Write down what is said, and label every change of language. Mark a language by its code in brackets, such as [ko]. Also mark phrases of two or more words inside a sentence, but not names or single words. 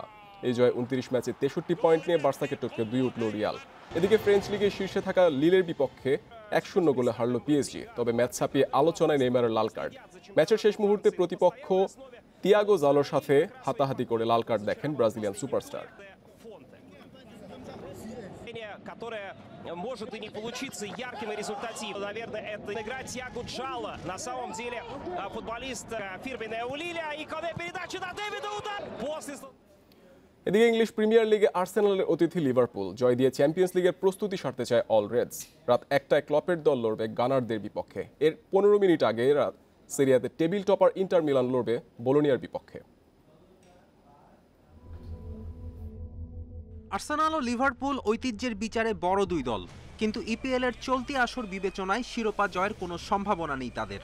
[bn] এই জয় 29 ম্যাচে 63 পয়েন্ট নিয়ে বার্সাকে টপকে 2 উঠল রিয়াল। এদিকে ফ্রেঞ্চ লিগে শীর্ষে থাকা লিলের বিপক্ষে 1-0 গোলে হারল পিএসজি। তবে ম্যাচ ছাপিয়ে আলোচনায় নেইমারের লাল কার্ড। ম্যাচের শেষ মুহূর্তে প্রতিপক্ষ তিয়াগো জালোর সাথে হাতাহাতি করে লাল কার্ড দেখেন ব্রাজিলিয়ান সুপারস্টার। [ru] которая может и не получиться ярким и результативным. Наверное, это игра Тиаго Джало. На самом деле футболист фирменная у Лиля. И конец передачи на Дэвида, удар после... [bn] এদিকে ইংলিশ প্রিমিয়ার লিগে আর্সেনালের অতিথি লিভারপুল জয় দিয়ে চ্যাম্পিয়ন্স লিগের প্রস্তুতি সারতে চায় অল রেডস। রাত 1টায় ক্লপের দল লড়বে গানারদের বিপক্ষে। এর 15 মিনিট আগে রাত সিরিয়াতে টেবিল টপার ইন্টার মিলান লড়বে বোলোনিয়ার বিপক্ষে। আর্সেনাল ও লিভারপুল ঐতিহ্যের বিচারে বড় দুই দল, কিন্তু ইপিএল এর চলতি আসর বিবেচনায় শিরোপা জয়ের কোনো সম্ভাবনা নেই তাদের।